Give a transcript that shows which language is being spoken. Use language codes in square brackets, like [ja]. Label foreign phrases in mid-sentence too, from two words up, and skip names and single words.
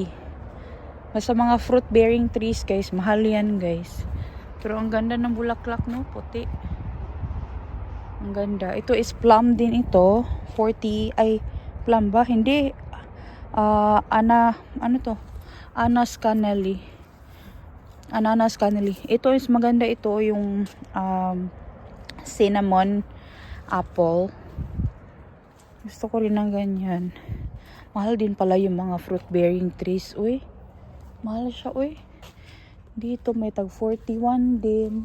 [tl] Basta mga [en] fruit-bearing trees, [tl] guys. Mahal yan, guys. Pero ang ganda ng bulaklak, no? Puti. Ang ganda. Ito is plum din ito. 40, ay, plum ba? Hindi. Ano to? Ananas canelli. Ananas canelli. Ito is maganda ito. Yung [en] cinnamon apple. [tl] Gusto ko rin ng ganyan. Mahal din pala yung mga [en] fruit bearing trees. [tl] Uy. Mahal siya, uy. Dito may tag 41 din.